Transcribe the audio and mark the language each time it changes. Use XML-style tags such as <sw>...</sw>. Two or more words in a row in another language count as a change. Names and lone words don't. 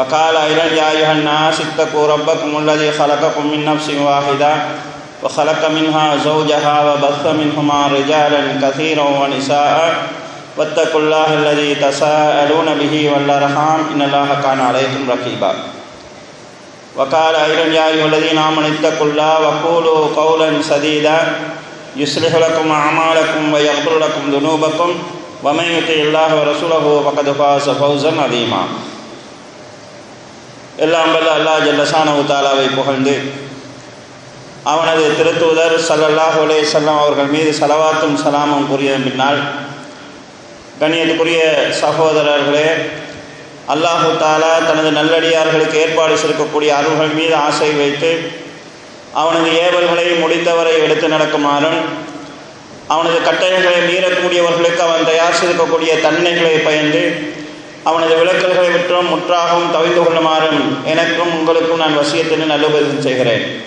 <ar>قال أيضا يا أيها الناس اتقوا ربكم الذي خلقكم من نفس واحدة وخلق منها زوجها وبث منهما رجالا كثيرا ونساء واتقوا الله الذي تساءلون به والأرحام إن الله كان عليكم رقيبا وقال أيضا يا أيها الذين آمنوا اتقوا الله وقولوا قولا سديدا يصلح لكم أعمالكم ويغفر لكم ذنوبكم ومن يطع الله ورسوله فقد فاز فوزا عظيما.</ar> <ta>எல்லாம் வல்ல</ta> <ar>الله جل شأنه</ar> <ta>தஆலாவை புகழ்ந்து அவனது திருத்தூதர்</ta> <ar>صلى الله عليه وسلم</ar> <ta>அவர்கள் மீது ஸலவாத்தும் ஸலாமும் கூறிய பின்னால் கண்ணியத்துக்குரிய சகோதரர்களே,</ta> <ar>الله تعالى</ar> <ta>தனது நல்லடியார்களுக்கு ஏற்பாடு செய்யக்கூடிய அருள்கள் மீது ஆசை வைத்து அவனது ஏவல்களை முடிந்தவரை எடுத்து நடக்குமாறும் அவனது கட்டளைகளை மீறக்கூடியவர்களுக்கு அவன் தயார் செய்திருக்கக்கூடிய தண்டனைகளை பயந்து அவனது விலக்கல்களை விற்றும் முற்றாகவும் தவிர்த்து கொள்ளுமாறும் எனக்கும் உங்களுக்கும் நான் வசியத்தினை நல்லுபதேசம் செய்கிறேன்.</ta>